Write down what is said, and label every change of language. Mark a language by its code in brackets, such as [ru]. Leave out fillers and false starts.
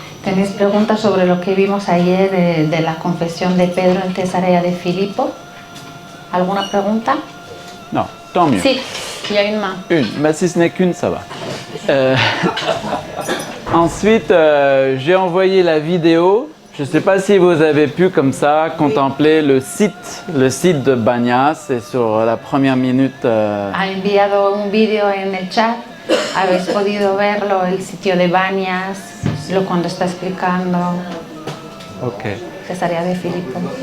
[es] ¿Tenéis preguntas sobre lo que vimos ayer de la confesión de Pedro en Cesarea de Filipo? ¿Alguna pregunta? [fr] Non, tant mieux. Sí, il y a une main. Une, mais si ce n'est qu'une, ça va. Ensuite, j'ai envoyé la vidéo. Je ne sais pas si vous avez pu comme ça contempler le site de Bañas, c'est sur la première minute. [es] Ha enviado un vídeo en el chat. Habéis podido verlo, el sitio de Bañas, cuando está explicando Cesarea de Filipo.